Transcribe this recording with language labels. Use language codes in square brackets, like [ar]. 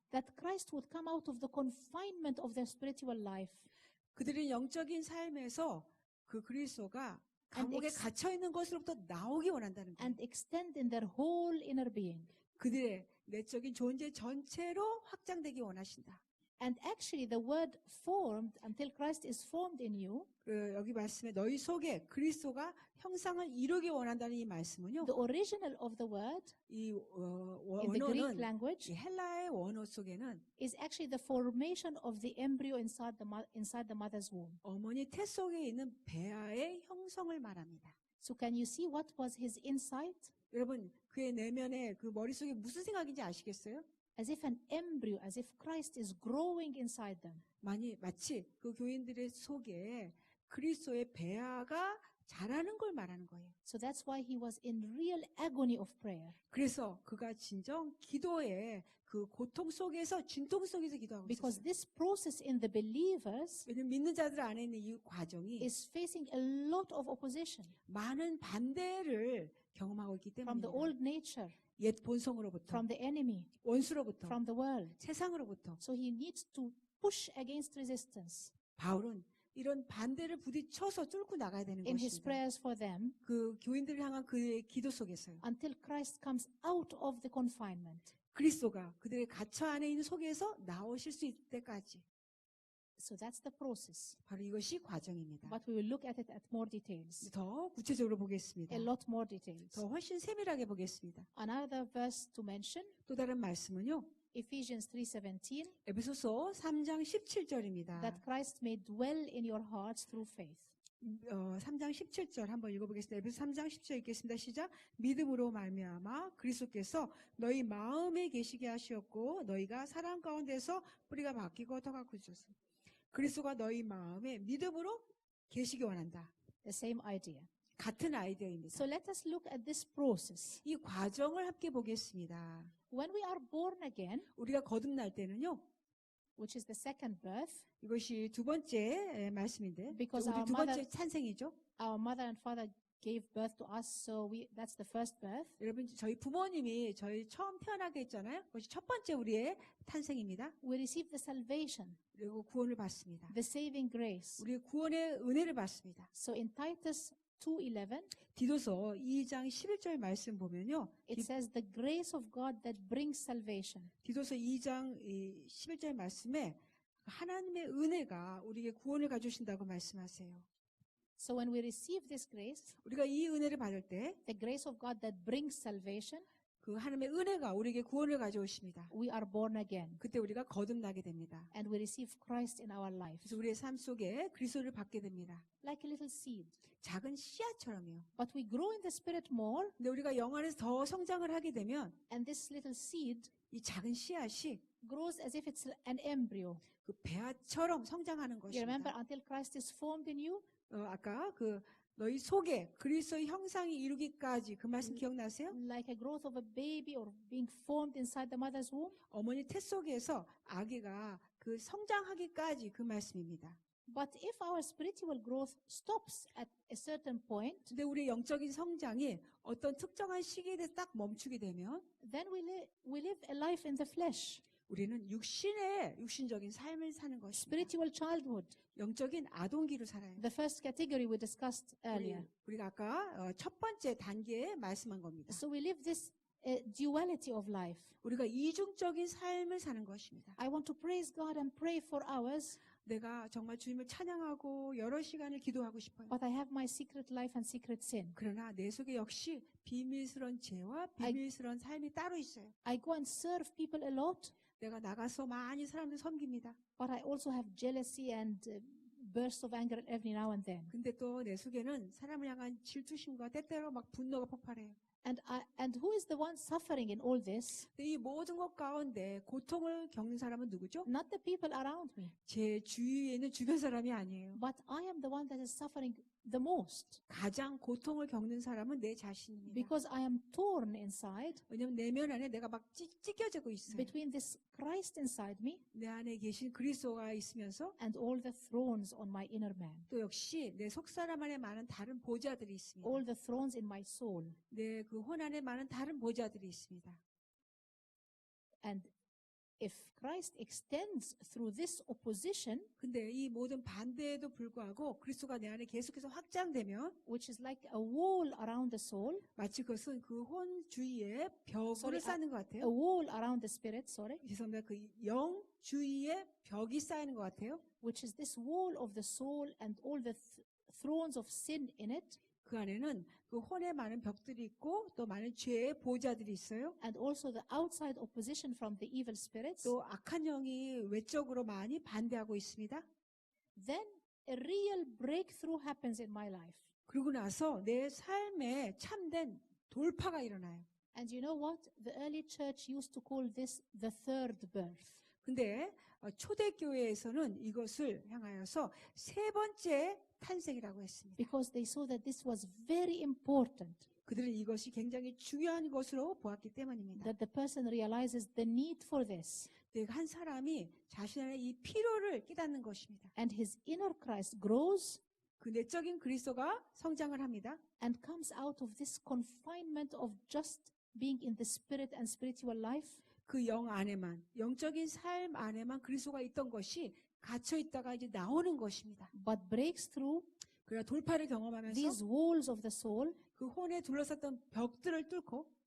[en] that Christ would come out of the confinement of their spiritual life [ko] 그들의 영적인 삶에서 그 그리스도가 감옥에 [en] ex- [ko] 갇혀 있는 것으로부터 나오기 원한다는 거예요. [en] and extend in their whole inner being. [ko] 그들의 내적인 존재 전체로 확장되기 원하신다. [en] And actually the word formed until Christ is formed in you, [ko] 여기 말씀에 너희 속에 그리스도가 형상을 이루기 원한다는 이 말씀은요. [en] the original of the word [ko] 이 [en] in the Greek [ko] 원어는 [en] language [ko] 이 헬라의 원어 속에는 [en] is actually the formation of the embryo inside the mother's womb. [ko] 어머니 태 속에 있는 배아의 형성을 말합니다. [en] So can you see what was his insight? [ko] 여러분 그의 내면에 그 머릿속에 무슨 생각인지 아시겠어요? [en] As if an embryo, as if Christ is growing inside them. [ko] 마치 그 교인들의 속에 그리스도의 배아가 자라는 걸 말하는 거예요. [en] So that's why he was in real agony of prayer. [ko] 그래서 그가 진정 기도의 그 고통 속에서 진통 속에서 기도하고 [en] Because [ko] 있었어요. [en] this process in the believers [ko] 왜냐면 믿는 자들 안에 있는 이 과정이 [en] is facing a lot of opposition [ko] 많은 반대를 경험하고 있기 [en] from the [ko] 때문입니다. [en] old nature, [ko] 옛 본성으로부터, [en] from the enemy, [ko] 원수로부터, [en] from the world. [ko] 세상으로부터. [en] So he needs to push against resistance. [ko] 바울은 이런 반대를 부딪혀서 뚫고 나가야 되는 [en] In his [ko] 것입니다. [en] prayers for them [ko] 그 교인들을 향한 그의 기도 속에서요. [en] until Christ comes out of the confinement. [ko] 그리스도가 그들의 갇혀 안에 있는 속에서 나오실 수 있을 때까지. [en] So that's the process. [ko] 바로 이것이 과정입니다. [en] But we will look at it at more details. [ko] 더 구체적으로 보겠습니다. [en] A lot more details. [ko] 더 훨씬 세밀하게 보겠습니다. [en] Another verse to mention, [ko] 또 다른 말씀은요. [en] Ephesians 3:17, [ko] 에베소서 3장 17절입니다. [en] that Christ may dwell in your hearts through faith. [ko] 3장 17절 한번 읽어보겠습니다. 에베소 3장 10절 읽겠습니다. 시작. 믿음으로 말미암아 그리스도께서 너희 마음에 계시게 하시었고 너희가 사랑 가운데서 뿌리가 바뀌고 터가 굳으셨습니다. 그리스도가 너희 마음에 믿음으로 계시기 원한다. [en] The same idea. [ko] 같은 아이디어입니다. [en] So let us look at this process. [ko] 이 과정을 함께 보겠습니다. [en] When we are born again, [ko] 우리가 거듭날 때는요. [en] which is the second birth, [ko] 이것이 두 번째 말씀인데 [en] Because [ko] 우리 [en] our [ko] 두 번째 [en] mother- [ko] 탄생이죠. [en] our mother and father gave birth to us, so that's the first birth. [ko] 여러분 저희 부모님이 저희 처음 태어나게 했잖아요. 그것이 첫 번째 우리의 탄생입니다. [en] We receive the salvation, [ko] 그리고 구원을 받습니다. [en] the saving grace. [ko] 우리 구원의 은혜를 받습니다. [en] So in Titus 2:11, [ko] 디도서 2장 11절 말씀 보면요. [en] it says the grace of God that brings salvation. [ko] 디도서 2장 11절 말씀에 하나님의 은혜가 우리에게 구원을 가져오신다고 말씀하세요. [en] So when we receive this grace, [ko] 우리가 이 은혜를 받을 때 [en] the grace of God that brings salvation, [ko] 그 하나님의 은혜가 우리에게 구원을 가져오십니다. [en] we are born again [ko] 그때 우리가 거듭나게 됩니다. [en] and we receive Christ in our life. [ko] 그래서 우리의 삶 속에 그리스도를 받게 됩니다. [en] Like a little seed. [ko] 작은 씨앗처럼요. [en] But we grow in the Spirit more, [ko] 근데 우리가 영 안에서 더 성장을 하게 되면 [en] and this little seed [ko] 이 작은 씨앗이 [en] grows as if it's an embryo. [ko] 그 배아처럼 성장하는 [en] You remember [ko] 것입니다. [en] until Christ is formed in you? [ko] 아까 그 너희 속에 그리스도의 형상이 이루기까지 그 말씀 기억나세요? [en] Like a growth of a baby or being formed inside the mother's womb. [ko] 어머니 태 속에서 아기가 그 성장하기까지 그 말씀입니다. [en] But if our spiritual growth stops at a certain point, [ko] 근데 우리의 영적인 성장이 어떤 특정한 시기에 대해서 딱 멈추게 되면 [en] then we live a life in the flesh. [ko] 우리는 육신적인 삶을 사는 것입니다. [en] Spiritual childhood. [ko] 영적인 아동기로 살아요. [en] The first category we discussed earlier. [ko] 우리가 아까 첫 번째 단계에 말씀한 겁니다. [en] So we live this duality of life. [ko] 우리가 이중적인 삶을 사는 것입니다. [en] I want to praise God and pray for hours, [ko] 내가 정말 주님을 찬양하고 여러 시간을 기도하고 싶어요. [en] but I have my secret life and secret sin. [ko] 그러나 내 속에 역시 비밀스러운 죄와 비밀스러운 삶이 따로 있어요. [en] I go and serve people a lot, [ko] 내가 나가서 많이 사람들 섬깁니다. [en] but I also have jealousy and bursts of anger every now and then. [ko] 근데 또 내 속에는 사람을 향한 질투심과 때때로 막 분노가 폭발해요. [en] And who is the one suffering in all this? [ko] 근데 이 모든 것 가운데 고통을 겪는 사람은 누구죠? [en] Not the people around me, [ko] 제 주위에 있는 주변 사람이 아니에요. [en] but I am the one that is suffering the most [ko] 가장 고통을 겪는 사람은 내 자신입니다. [en] because I am torn inside [ko] 왜냐하면 내면 안에 내가 막 찢겨지고 있어요. [en] between this Christ inside me [ko] 내 안에 계신 그리스도가 있으면서 [en] and all the thrones on my inner man, [ko] 또 역시 내 속사람 안에 많은 다른 보좌들이 있습니다. [en] all the thrones in my soul. [ko] 내 그 혼 안에 많은 다른 보좌들이 있습니다. [en] And if Christ extends through this opposition, [ko] 근데 이 모든 반대에도 불구하고 그리스도가 내 안에 계속해서 확장되면 [en] which is like a wall around the soul, [ko] 마치 그것은 그 혼 주위에 벽을 [en] Sorry, [ko] 쌓는 것 [en] a [ko] 같아요. [en] wall around the spirit, sorry, [ko] 죄송합니다. 그 영 주위에 벽이 쌓이는 것 같아요. [en] which is this wall of the soul and all the thrones of sin in it, [ko] 그 안에는 그 혼에 많은 벽들이 있고 또 많은 죄의 보좌들이 있어요. [en] and also the outside opposition from the evil spirits. [ko] 또 악한 영이 외적으로 많이 반대하고 있습니다. [en] Then a real breakthrough happens in my life. [ko] 그러고 나서 내 삶에 참된 돌파가 일어나요. [en] And you know what? The early church used to call this the third birth. [ko] 근데 초대교회에서는 이것을 향하여서 세 번째 탄생이라고 했습니다. [en] Because they saw that this was very important, [ko] 그들은 이것이 굉장히 중요한 것으로 보았기 때문입니다. [en] that the person realizes the need for this. [ko] 한 사람이 자신 안에 이 필요를 깨닫는 것입니다. [en] And his inner Christ grows [ko] 그 내적인 그리스도가 성장을 합니다. [en] and comes out of this confinement of just being in the spirit and spiritual life. [ko] 그 영 안에만, 영적인 삶 안에만 그리스도가 있던 것이 갇혀 있다가 이제 나오는 것입니다. [en] But breaks through [ko] 그러나 돌파를 경험하면서 [en] these walls of the soul [ko] 그 혼에 둘러쌌던 벽들을 뚫고